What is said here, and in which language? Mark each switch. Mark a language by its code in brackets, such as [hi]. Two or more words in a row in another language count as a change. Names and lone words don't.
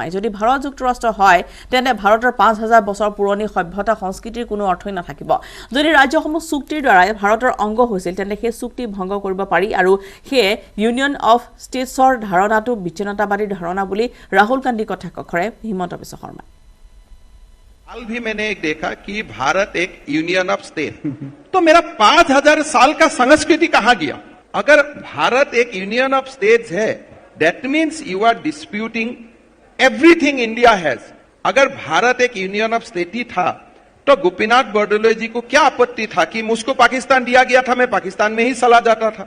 [as] যদি ভাৰত যুক্তৰাষ্ট্ৰ হয় তেন্তে ভাৰতৰ 5000 বছৰ পুৰণি সভ্যতা সংস্কৃতিৰ কোনো অৰ্থই নাথাকিব। যদি ৰাজ্যসমূহ চুক্তিৰ দ্বাৰাই ভাৰতৰ অংগ হৈছিল তেন্তে সেই চুক্তি ভংগ কৰিব পাৰি আৰু সেয়ে [en] union of states [as] ধাৰণাটো বিচ্ছিন্নতাবাদী ধাৰণা বুলি ৰাহুল গান্ধী কটাক্ষ কৰে হিমন্ত বিশ্ব শৰ্মাই। [hi] हाल भी मैंने एक देखा कि भारत एक [en] union of state, [hi] तो मेरा 5000 साल का संस्कृति कहां गया? अगर भारत एक [en] union of states है, that means you are disputing everything India has. [hi] अगर भारत एक [en] union of state [hi] ही था तो गोपीनाथ बरदलोई जी को क्या आपत्ति था कि मुझको पाकिस्तान दिया गया था, मैं पाकिस्तान में ही चला जाता था।